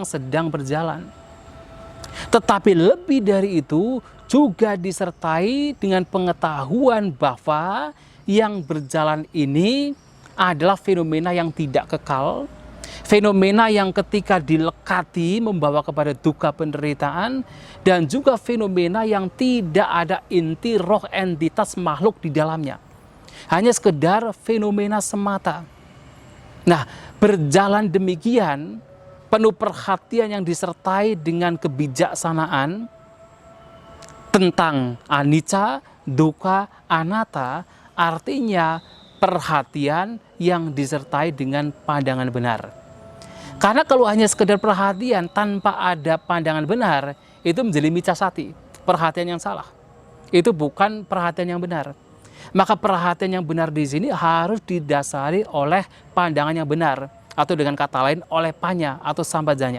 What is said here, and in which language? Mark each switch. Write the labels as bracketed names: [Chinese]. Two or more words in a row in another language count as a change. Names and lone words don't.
[Indonesian] sedang berjalan, tetapi lebih dari itu juga disertai dengan pengetahuan bahwa yang berjalan ini adalah fenomena yang tidak kekal, fenomena yang ketika dilekati membawa kepada duka penderitaan, dan juga fenomena yang tidak ada inti roh entitas makhluk di dalamnya. Hanya sekedar fenomena semata. Nah, berjalan demikian, penuh perhatian yang disertai dengan kebijaksanaan tentang [Pali] anicca, dukkha, anatta, [Indonesian] artinya perhatian yang disertai dengan pandangan benar. Karena kalau hanya sekedar perhatian tanpa ada pandangan benar, itu menjadi [Pali] micca sati, [Indonesian] perhatian yang salah. Itu bukan perhatian yang benar. Maka perhatian yang benar di sini harus didasari oleh pandangan yang benar, atau dengan kata lain oleh panya atau sampajanya.